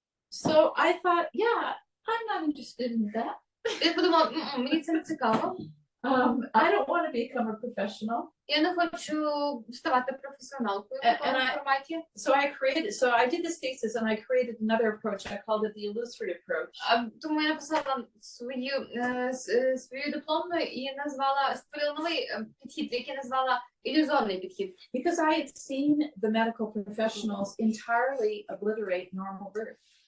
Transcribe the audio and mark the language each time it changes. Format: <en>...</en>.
<en>So I thought, yeah, I'm not interested in that.</en> <uk>Я подумала, мені це не цікаво.</uk> <en>I don't want to become a professional.</en> <uk>Я не хочу ставати професіоналкою в такому форматі.</uk> <en>So I did this thesis and I created another approach. I called it the illusory approach.</en> <uk>Тому я написала свою дипломну і створила новий підхід, який назвала ілюзорний підхід.</uk> <en>Because I had seen the medical professionals entirely obliterate normal birth.</en>